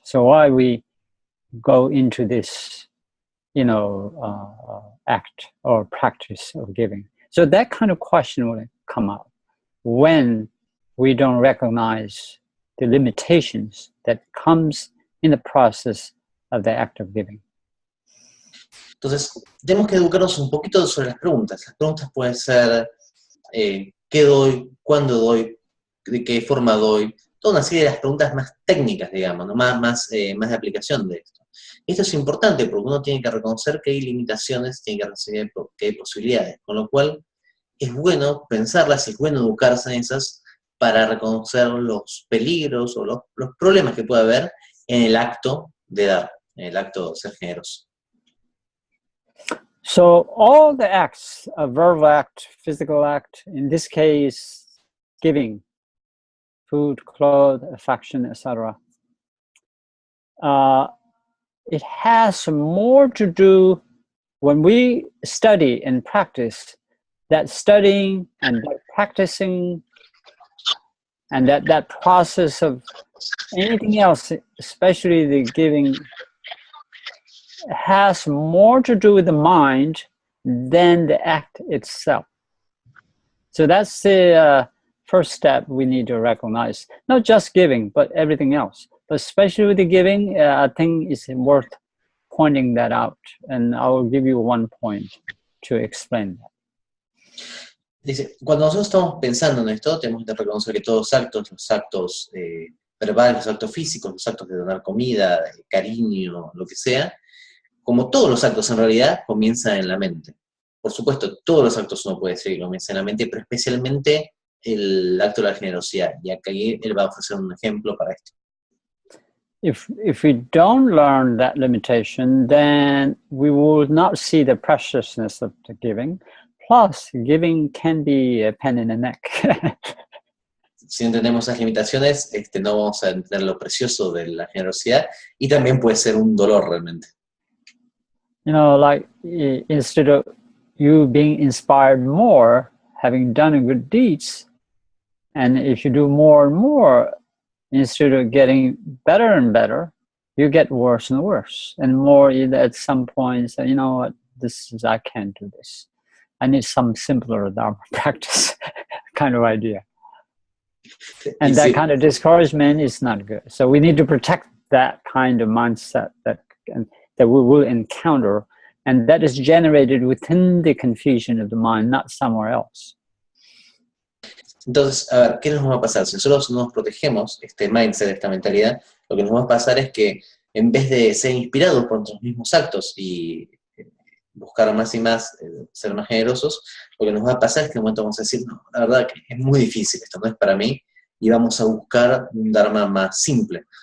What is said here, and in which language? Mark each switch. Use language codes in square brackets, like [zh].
[en] So why we go into this, you know, act or practice of giving? So that kind of question will come up when we don't recognize the limitations that comes in the process of the act of giving. [es] Entonces, tenemos que educarnos un poquito sobre las preguntas. Las preguntas pueden ser, ¿qué doy? ¿Cuándo doy? ¿De qué forma doy? Toda una serie de las preguntas más técnicas, digamos, ¿no? más de aplicación de esto. Esto es importante porque uno tiene que reconocer que hay limitaciones, tiene que reconocer que hay posibilidades, con lo cual es bueno pensarlas, es bueno educarse en esas para reconocer los peligros o los problemas que puede haber en el acto de dar, en el acto de ser generoso. [en] So all the acts, a verbal act, physical act, in this case, giving, food, clothes, affection, etc. It has more to do when we study and practice, that studying and that practicing and that process of anything else, especially the giving, has more to do with the mind than the act itself. So that's the first step we need to recognize. Not just giving, but everything else. But especially with the giving, I think it's worth pointing that out. And I will give you one point to explain that. [es] Dice, cuando nosotros estamos pensando en esto, tenemos que reconocer que todos los actos verbales, los actos físicos, los actos de donar comida, cariño, lo que sea, como todos los actos en realidad, comienzan en la mente. Por supuesto, todos los actos uno puede decir que comienzan en la mente, pero especialmente el acto de la generosidad. Y aquí él va a ofrecer un ejemplo para esto. [en] If we don't learn that limitation, then we will not see the preciousness of the giving. Plus, giving can be a pain in the neck. [es] Si no entendemos esas limitaciones, no vamos a entender lo precioso de la generosidad y también puede ser un dolor realmente. [en] You know, like instead of you being inspired more, having done good deeds, and if you do more and more, instead of getting better and better, you get worse and worse. And more at some points, you know what, I can't do this. I need some simpler Dharma practice kind of idea. And that kind of discouragement is not good. So we need to protect that kind of mindset that we will encounter, and that is generated within the confusion of the mind, not somewhere else. [es] Entonces, a ver, ¿qué nos va a pasar? Si nosotros no nos protegemos este mindset, esta mentalidad, lo que nos va a pasar es que en vez de ser inspirados por nuestros mismos actos y buscar más y más, ser más generosos, lo que nos va a pasar es que en un momento vamos a decir, no, la verdad que es muy difícil, esto no es para mí, y vamos a buscar un Dharma más simple.